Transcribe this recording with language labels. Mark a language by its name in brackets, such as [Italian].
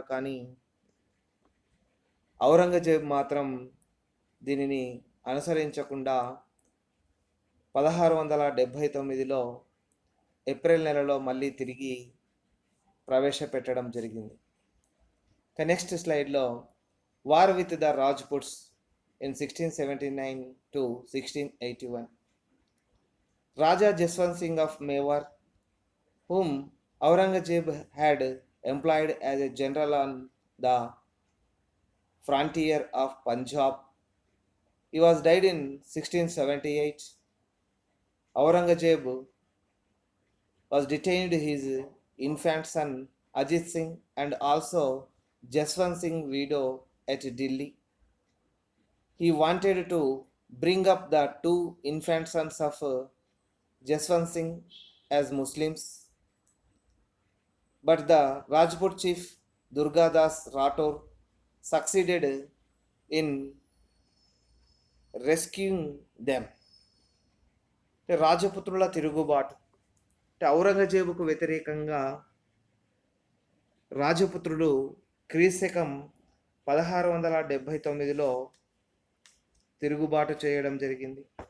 [Telugu] కానీ ఔరంగజేబ్ మాత్రం దీనిని అనుసరించకుండా 1679లో ఏప్రిల్ నెలలో మళ్ళీ తిరిగి ప్రవేశపెట్టడం జరిగింది. [English] Next స్లైడ్లో war with the Rajputs in 1679 to 1681. Raja Jaswant Singh of Mewar, whom Aurangzeb had employed as a general on the frontier of Punjab. He was died in 1678. Aurangzeb was detained his infant son Ajit Singh and also Jaswant Singh widow at Delhi. He wanted to bring up the two infant sons of Jaswant Singh as Muslims, but the Rajput chief Durgadas Rathore succeeded in rescuing them. [Telugu] రాజపుత్రుల తిరుగుబాటు ఔరంగజేబుకు వ్యతిరేకంగా రాజపుత్రుడు క్రీశకం 1679లో తిరుగుబాటు చేయడం జరిగింది.